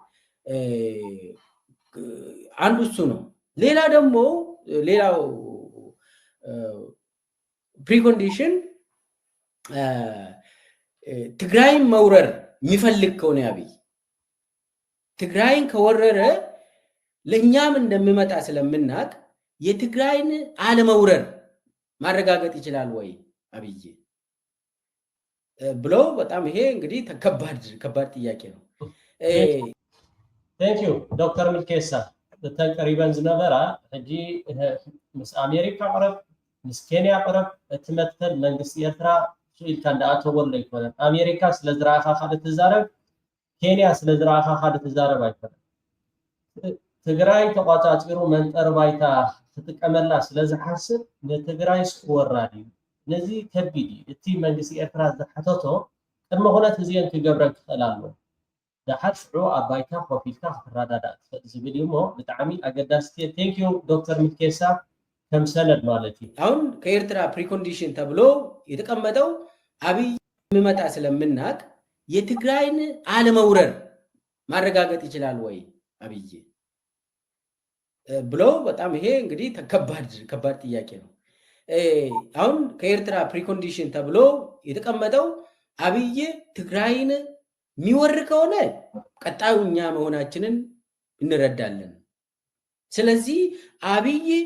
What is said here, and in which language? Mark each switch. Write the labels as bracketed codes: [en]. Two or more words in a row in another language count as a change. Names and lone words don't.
[am] አንዱ እሱ ነው። ሌላ ደግሞ ሌላው ፕሪኮንዲሽን ትግራይን መውረር የሚፈልግ ከሆነ አብይ ትግራይን ከወረረ ለኛም እንደሚመጣ ስለምናቅ የትግራይን አለመውረር ማረጋገጥ ይችላል ወይ አብይ ብሎ በጣም ይሄ እንግዲህ ከባድ ጥያቄ ነው። [en] thank you [ti] ዶክተር ሚልኬሳ ተቀሪበን ዝነበራ ሕጂ ምስ አሜሪካ ቅረብ ምስ ኬንያ ቅረብ እትመትከል መንግስቲ ኤርትራ ኢልካ እንዳኣተወሎ ይኮነን። አሜሪካ ስለ ዝረኣኻ ካል ትዛረብ፣ ኬንያ ስለ ዝረኣኻ ካል ትዛረብ ኣይኮነን። ትግራይ ተቋፃፂሩ መንጠር ባይታ ትጥቀመላ ስለ ዝሓስብ ንትግራይ ስወራድ እዩ። ነዚ ከቢድ እዩ። እቲ መንግስቲ ኤርትራ ዝሓተቶ ቅድሚ ኩነት እዚአን ክገብረን ክኽእል ኣለዎ። ድሓር ሽዑ ኣብ ባይታ ኮፍ ኢልካ ክትረዳዳእ ትኽእል ዝብል እዩ እሞ ብጣዕሚ ኣገዳሲ። [en] thank you [ti] ዶክተር ሚልኬሳ ከም ሰነድ ማለት እዩ። [am] አሁን ከኤርትራ ፕሪኮንዲሽን ተብሎ የተቀመጠው አብይ የሚመጣ ስለምናቅ የትግራይን አለመውረር ማረጋገጥ ይችላል ወይ አብይ ብሎ በጣም ይሄ እንግዲህ ከባድ ጥያቄ ነው። አሁን ከኤርትራ ፕሪኮንዲሽን ተብሎ የተቀመጠው አብይ ትግራይን የሚወር ከሆነ ቀጣዩ እኛ መሆናችንን እንረዳለን። ስለዚህ አብይ